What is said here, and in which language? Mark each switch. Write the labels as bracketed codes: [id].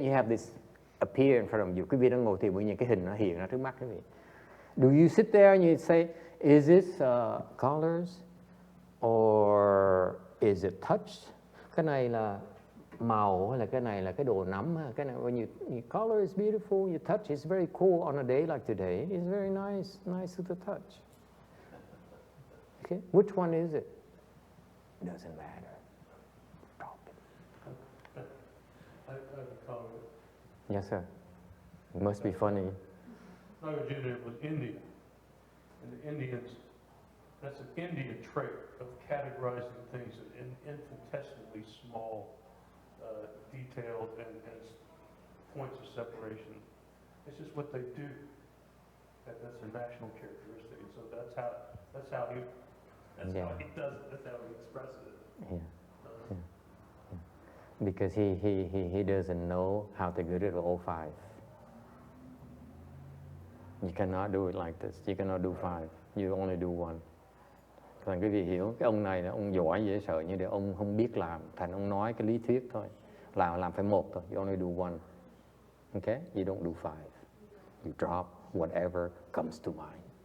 [en] You have this appear in front of you. [vi] Quý vị đang ngồi thì những cái hình nó hiện ra trước mắt quý vị. [en] Do you sit there and you say, is this colors or is it touch? [vi] Cái này là màu hay là cái này là cái đồ nắm? Cái này [en] when you color is beautiful, you touch is very cool on a day like today. It's very nice to the touch. Okay, which one is it? Doesn't matter. Drop it. I have a comment. Yes, sir. It must be funny. I was in it with India, and the Indians, that's an Indian trait of categorizing things in infinitesimally small, detailed and points of separation. It's just what they do. That's a national characteristic, and so that's how he does it. That's how he expresses it. Yeah. Because he doesn't know how to get rid of all 5. You cannot do it like this. You cannot do 5. You only do 1. [vi] Thành quý vị hiểu, cái ông này là ông giỏi dễ sợ, nhưng để ông không biết làm, thành ông nói cái lý thuyết thôi. Làm phải 1 thôi. [en] You only do 1. Okay? You don't do 5. You drop whatever comes to mind.